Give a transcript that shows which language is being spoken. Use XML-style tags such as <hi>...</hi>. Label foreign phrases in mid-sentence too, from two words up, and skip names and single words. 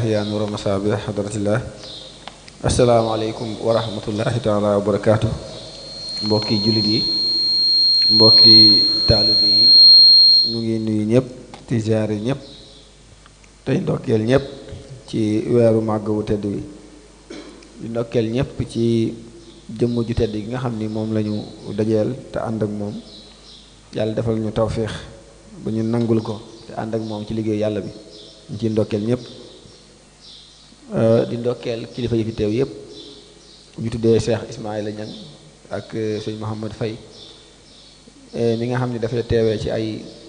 <ar>يا نور مصابيح حضرة الله السلام عليكم ورحمة الله تعالى وبركاته</ar> <wo>mbokki jullit yi mbokki taalibe yi ñu ngi nuyu ñëpp di ziare ñëpp tey ndokkeel ñëpp ci weeru màgg wu tedd wi di ndokkeel ñëpp ci jëmm ju tedd gi nga xam ni moom lañu dajeel te ànd ak moom yàlla defal ñu tawféex ba ñu nangul ko te ànd ak moom ci liggéey yàlla bi ñu ci ndokkeel ñëpp di ndokkeel kilifa yi fi teew yëpp ñu tuddee Cheikh Ismaïla Niang ak sëñ Mouhamad Faye mi nga xam ne dafay teewee ci ay</wo>